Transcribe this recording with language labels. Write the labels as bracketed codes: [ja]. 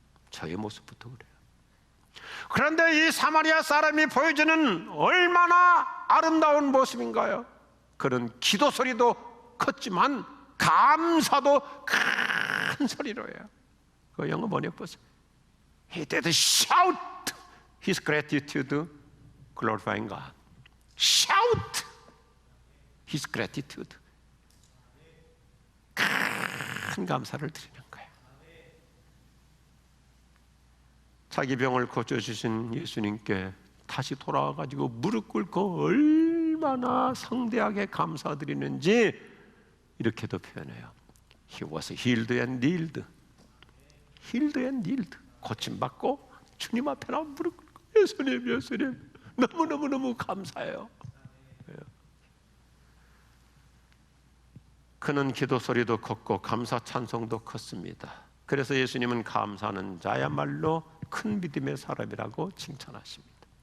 [ko] 저의 모습부터 그래요. 그런데 이 사마리아 사람이 보여주는 얼마나 아름다운 모습인가요? 그런 기도 소리도 컸지만 감사도 큰 소리로 해요. 그 영어 번역 보세요. [en] He did shout his gratitude, glorifying God. Shout his gratitude. [ko] 큰 감사를 드리는 거예요. 자기 병을 고쳐주신 예수님께 다시 돌아와가지고 무릎 꿇고 얼마나 성대하게 감사드리는지 이렇게도 표현해요. [en] He was healed and kneeled. Healed and kneeled. [ko] 고침받고 주님 앞에 나 무릎 꿇고 예수님, 예수님 너무너무너무 감사해요. 그는 기도 소리도 컸고 감사 찬송도 컸습니다. 그래서 예수님은 감사하는 자야말로 큰 믿음의 사람이라고 칭찬하십니다.